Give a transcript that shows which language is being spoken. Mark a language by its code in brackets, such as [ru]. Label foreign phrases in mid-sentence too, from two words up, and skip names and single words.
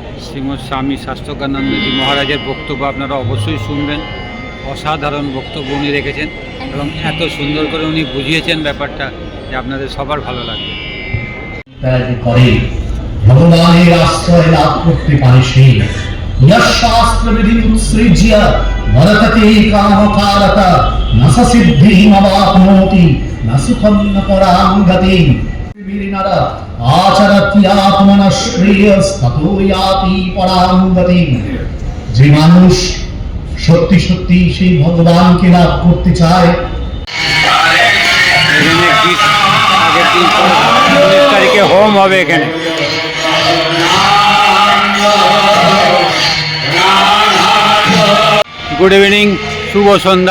[bn] শ্রীমৎ স্বামী শাস্ত্রজ্ঞানন্দজি মহারাজের বক্তব্য আপনারা অবশ্যই শুনবেন। অসাধারণ বক্তব্য উনি রেখেছেন এবং এত সুন্দর করে উনি বুঝিয়েছেন ব্যাপারটা যে আপনাদের সবার ভালো লাগবে। ভগবানের আশ্রয় লাভ করতে পারে সেই [sa] শাস্ত্রবিধি উৎসৃজ্য বরততে কামকারতা নস সিদ্ধিমবাপ্নোতি ন সুখম ন পরাং গতিম বিরিনারা আচরত্যাত্মনা শ্রেয়স্ততো ইয়াতি পরাং গতিম। [bn] যে মানুষ সত্যি সত্যি সেই ভগবানকে লাভ করতে চায়, আগের দিন 19 তারিখে হোম হবে এখানে। [en] Good evening, [bn] শুভ সন্ধ্যা।